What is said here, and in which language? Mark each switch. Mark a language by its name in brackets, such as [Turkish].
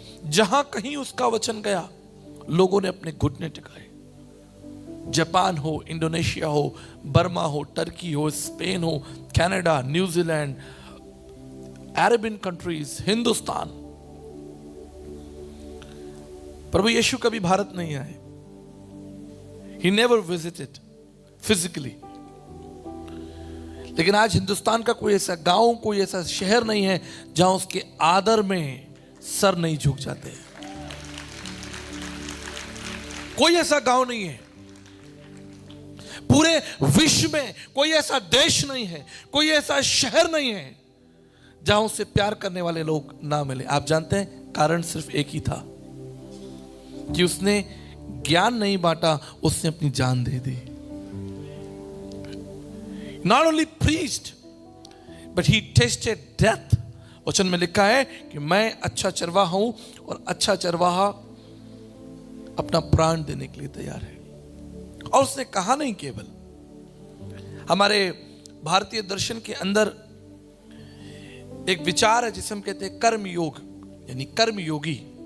[Hindi] जहां कहीं उसका वचन गया, लोगों ने अपने घुटने टिकाए। जापान हो, इंडोनेशिया हो, बर्मा हो, टर्की हो, स्पेन हो, Canada, New Zealand, Arabian countries, Hindustan. प्रभु यीशु कभी भारत नहीं आए। [English] He never visited physically। [Hindi] लेकिन आज हिंदुस्तान का कोई ऐसा गांव, कोई ऐसा शहर नहीं है जहां उसके आदर में सर नहीं झुक जाते। कोई ऐसा गांव नहीं है। पूरे विश्व में कोई ऐसा देश नहीं है, कोई ऐसा शहर नहीं है जहां उससे प्यार करने वाले लोग ना मिले। आप जानते हैं, कारण सिर्फ एक ही था कि उसने ज्ञान नहीं बांटा, उसने अपनी जान दे दी। [English] Not only preached, but he tasted death। [Hindi] वचन में लिखा है कि मैं अच्छा चरवाहा हूं और अच्छा चरवाहा अपना प्राण देने के लिए तैयार है। और उसने कहा नहीं, केवल हमारे भारतीय दर्शन के अंदर एक विचार है जिसे हम कहते हैं कर्म योग, यानी कर्म योगी।